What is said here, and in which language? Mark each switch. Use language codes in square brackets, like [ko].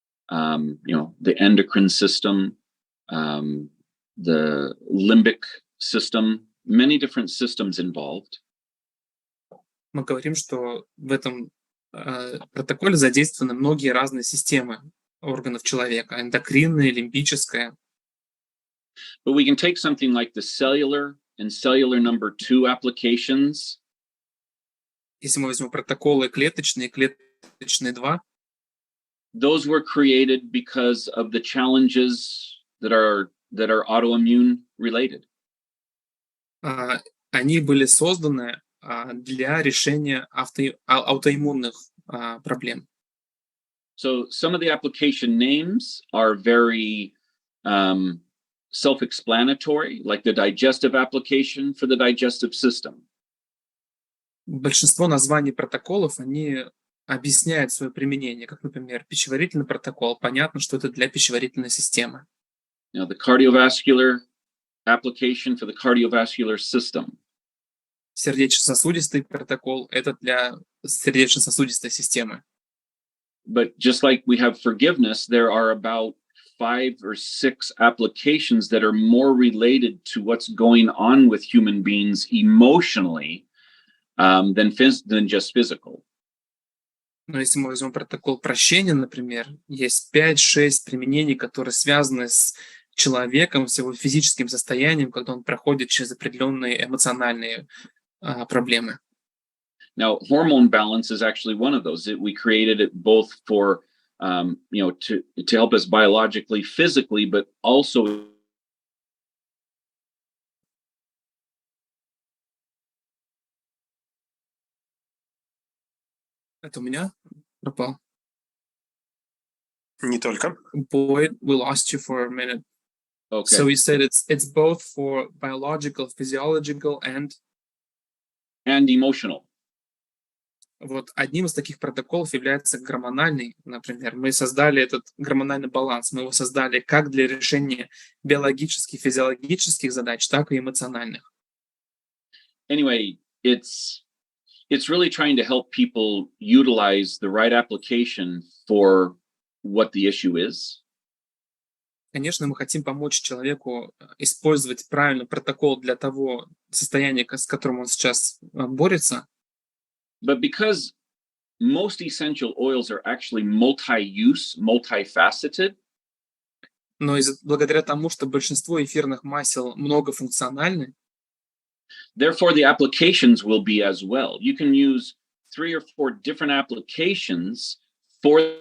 [en] The endocrine system, the limbic system, many different systems involved. [ru] Мы говорим, что в этом протоколе задействованы многие разные системы органов человека, эндокринная, лимбическая. [en] But we can take something like the cellular and cellular number 2 applications, [ru] Если мы возьмем протоколы клеточные, клеточные 2, [en] those were created because of the challenges that are autoimmune related. [ru] они были созданы для решения аутоиммунных проблем. [en] So some of the application names are very self-explanatory, like the digestive application for the digestive system. [ru] Большинство названий протоколов, они объясняют свое применение, как, например, пищеварительный протокол. Понятно, что это для пищеварительной системы. [en] Now, the cardiovascular application for the cardiovascular system. [ru] Сердечно-сосудистый протокол – это для сердечно-сосудистой системы. [en] But just like we have forgiveness, there are about 5 or 6 applications that are more related to what's going on with human beings emotionally than just physical. [ru] Но если мы возьмем протокол прощения, например, есть 5-6 применений, которые связаны с человеком, с его физическим состоянием, когда он проходит через определенные эмоциональные проблемы. [en] Now, hormone balance is actually one of those. We created it both for, to help us biologically, physically, but also. [ru] Это у меня пропал. Не только. [en] Boyd, we lost you for a minute. Okay. So you said it's both for biological, physiological and emotional. [ru] Вот одним из таких протоколов является гормональный, например. Мы создали этот гормональный баланс. Мы его создали как для решения биологических, физиологических задач, так и эмоциональных. [en] Anyway, it's really trying to help people utilize the right application for what the issue is. [ru] Конечно, мы хотим помочь человеку использовать правильный протокол для того состояния, с которым он сейчас борется. [en] But because most essential oils are actually multi-use, multifaceted. [ru] Но благодаря тому, что большинство эфирных масел многофункциональны, [en] therefore the applications will be as well. You can use 3 or 4 different applications for